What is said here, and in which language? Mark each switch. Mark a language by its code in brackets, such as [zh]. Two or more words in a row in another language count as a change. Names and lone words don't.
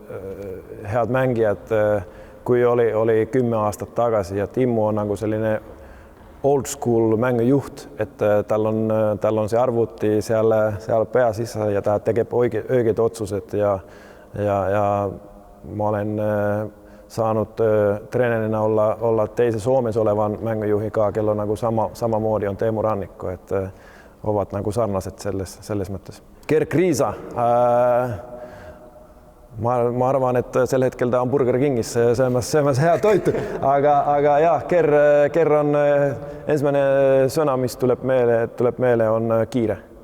[et] head mängijad, kui oli 10 aastat tagasi ja Timmu on nagu selline [en] old school [et] mängujuht, et tal on see arvuti seal pea sisse ja ta teeb õiged otsused ja ma olen saanud treenerina olla teise Soomes olevan mängujuhiga, kello nagu samamoodi on Teemu Rannikku, et ovat nagu sarnased selles mõttes. Gerd Kriisa. Ma arvan, et sel hetkel ta on Burger Kingis söömas hea toitu, aga jah, Ger on esimene sõna, mis tuleb meele on kiire,